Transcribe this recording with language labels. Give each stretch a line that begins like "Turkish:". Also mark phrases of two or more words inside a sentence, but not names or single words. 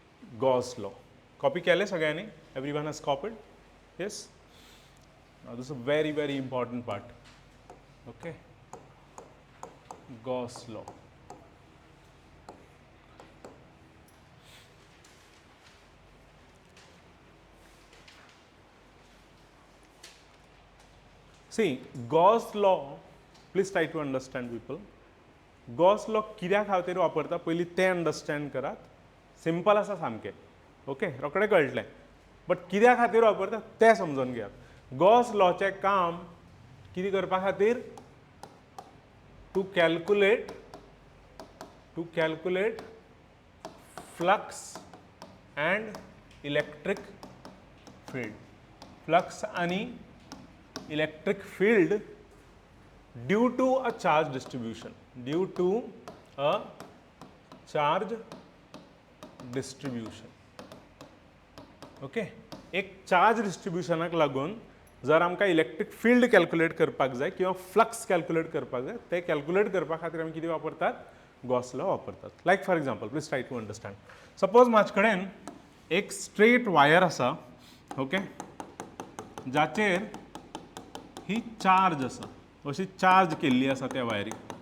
English: Gauss law. Copy
Konkani: केले सगळ्यांनी?
English: Everyone has copied? Yes? Now this is a very, very important part. Okay? Gauss law. See, Gauss law, please try to understand people. Gauss law
Konkani: कित्याक खातीर वापरता पयलीं तें अंडरस्टँड करात. सिंपल आसा सामकें. ओके, रोखडें कळटलें. बट कित्या खातीर वापरता तें समजून घेयात. Gauss lawचें काम कितें करपा खातीर?
English: to calculate flux and electric field. flux
Konkani: आनी
English: electric field due to a charge distribution. Due to a charge distribution. okay,
Konkani: एक चार्ज डिस्ट्रिब्युशनाक लागून जर आमकां
English: electric field
Konkani: कॅल्कुलेट करपाक जाय किंवा फ्लक्स कॅल्कुलेट करपाक जाय, ते कॅल्कुलेट करपा खातीर आमी कितें वापरतात?
English: Gauss law
Konkani: वापरतात.
English: like for example, please try to understand. suppose
Konkani: म्हाजे कडेन एक
English: straight wire
Konkani: आसा, ओके, जाचेर ही चार्ज आसा, अशी चार्ज केल्ली आसा त्या वायरीक.